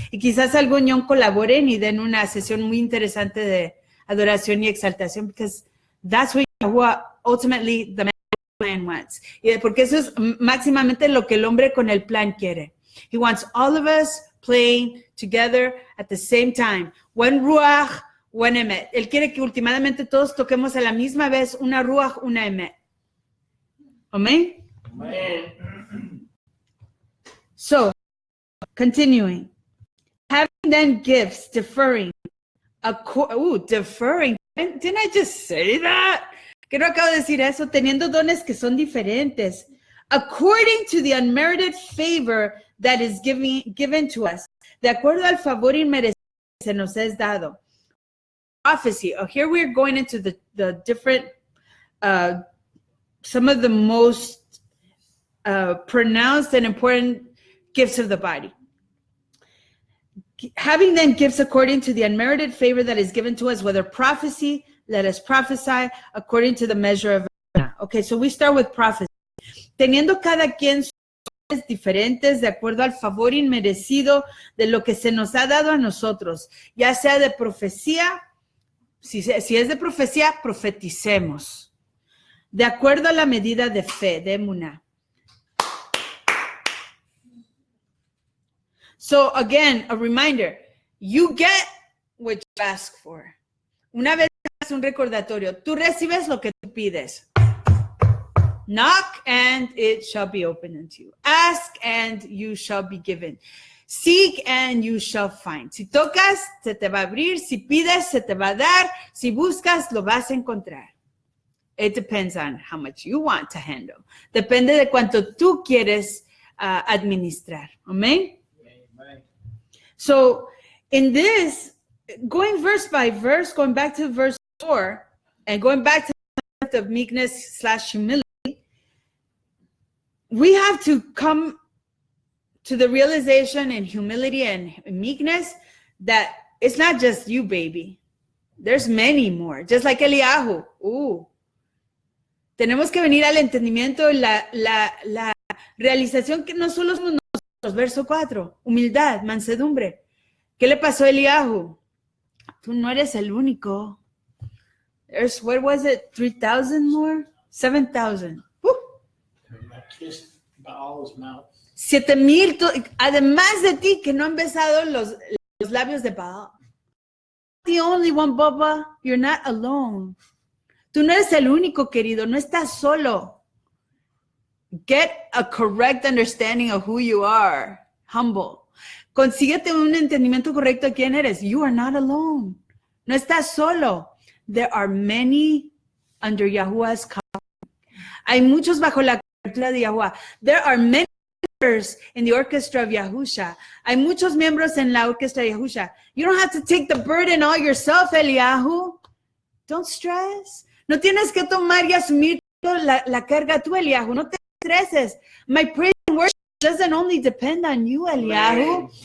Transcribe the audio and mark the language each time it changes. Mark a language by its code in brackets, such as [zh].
[es] Y quizás algún ñón colaboren y den una sesión muy interesante de adoración y exaltación, [en] because that's what ultimately the man wants. [es] Y porque eso es máximamente lo que el hombre con el plan quiere. [en] He wants all of us playing together at the same time. One ruach, one emet. [es] Él quiere que últimamente todos toquemos a la misma vez una ruach, una emet. Amén? [en] Amen. So, continuing. Having then gifts differing. Differing. Didn't I just say that? [es] ¿Qué no acabo de decir eso? Teniendo dones que son diferentes. [en] According to the unmerited favor that is given to us. [es] De acuerdo al favor inmerecido que se nos es dado. [en] Prophecy. Oh, here we're going into the different, some of the most pronounced and important gifts of the body. Having then gifts according to the unmerited favor that is given to us, whether prophecy, let us prophesy according to the measure of. Okay, so we start with prophecy. [es] Teniendo cada quien sus diferentes de acuerdo al favor inmerecido de lo que se nos ha dado a nosotros, ya sea de profecía, si es de profecía, profeticemos. De acuerdo a la medida de fe, de emuná. [en] So again, a reminder, you get what you ask for. [es] Una vez más un recordatorio, tú recibes lo que tú pides. [en] Knock and it shall be opened unto you. Ask and you shall be given. Seek and you shall find. [es] Si tocas, se te va a abrir. Si pides, se te va a dar. Si buscas, lo vas a encontrar. [en] It depends on how much you want to handle. [es] Depende de cuánto tú quieres administrar. [en] Amen? Amen. So in this, going verse by verse, going back to verse 4, and going back to the concept of meekness/humility, we have to come to the realization in humility and meekness that it's not just you, baby. There's many more. Just like Eliyahu. [es] Tenemos que venir al entendimiento, la realización que no solo somos nosotros. Verso 4. Humildad, mansedumbre. ¿Qué le pasó a Eliyahu? Tú no eres el único. [en] There's, what was it? 3,000 more? 7,000. I kissed Baal's mouth. [es] 7,000, además de ti, que no han besado los labios de Baal. [en] The only one, Baba. You're not alone. [es] Tú no eres el único, querido. No estás solo. [en] Get a correct understanding of who you are. Humble. [es] Consíguete un entendimiento correcto de quién eres. [en] You are not alone. [es] No estás solo. [en] There are many under Yahuwah's covering. [es] Hay muchos bajo la cobertura de Yahuwah. [en] There are many members in the orchestra of Yahusha. [es] Hay muchos miembros en la orquesta de Yahusha. [en] You don't have to take the burden all yourself, Eliyahu. Don't stress. [es] No tienes que tomar y asumir la carga tú, Eliyahu. No te estreses. [en] My praise and worship doesn't only depend on you, Eliyahu.